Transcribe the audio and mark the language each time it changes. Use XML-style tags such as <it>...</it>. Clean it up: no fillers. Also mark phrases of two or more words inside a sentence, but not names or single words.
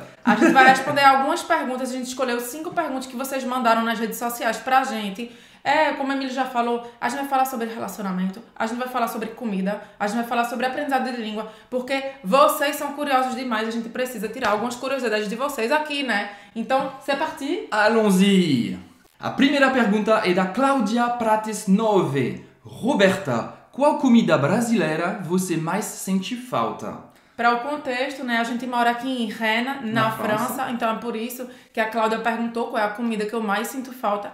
<pt>A gente vai responder algumas perguntas, a gente escolheu 5 perguntas que vocês mandaram nas redes sociais pra gente. Como a Emília já falou, a gente vai falar sobre relacionamento, a gente vai falar sobre comida, a gente vai falar sobre aprendizado de língua, porque vocês são curiosos demais, a gente precisa tirar algumas curiosidades de vocês aqui, né? Então,</pt> <fr>c'est parti! Allons-y!</fr> <pt>A primeira pergunta é da Cláudia Prates 9. Roberta, qual comida brasileira você mais sente falta? Para o contexto, né, a gente mora aqui em Rennes, na França, então é por isso que a Cláudia perguntou qual é a comida que eu mais sinto falta.</pt>